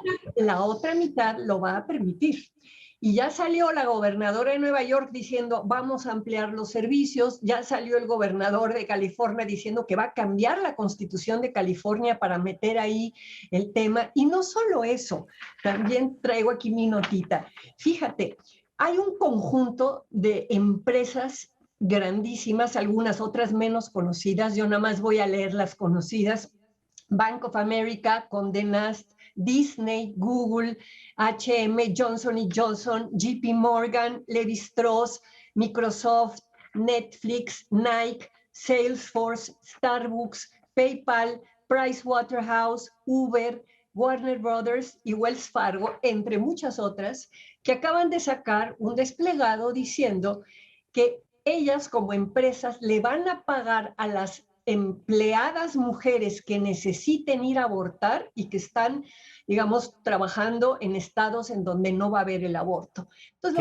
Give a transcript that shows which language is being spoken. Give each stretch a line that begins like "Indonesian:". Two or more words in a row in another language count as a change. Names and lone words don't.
Spanish: la otra mitad lo va a permitir. Y ya salió la gobernadora de Nueva York diciendo vamos a ampliar los servicios, ya salió el gobernador de California diciendo que va a cambiar la Constitución de California para meter ahí el tema. Y no solo eso, también traigo aquí mi notita. Fíjate, hay un conjunto de empresas grandísimas, algunas otras menos conocidas, yo nada más voy a leer las conocidas. Bank of America, Condé Nast, Disney, Google, H&M, Johnson & Johnson, JP Morgan, Levi Strauss, Microsoft, Netflix, Nike, Salesforce, Starbucks, PayPal, Pricewaterhouse, Uber, Warner Brothers y Wells Fargo, entre muchas otras, que acaban de sacar un desplegado diciendo que ellas como empresas le van a pagar a las empleadas mujeres que necesiten ir a abortar y que están, digamos, trabajando en estados en donde no va a haber el aborto. Entonces,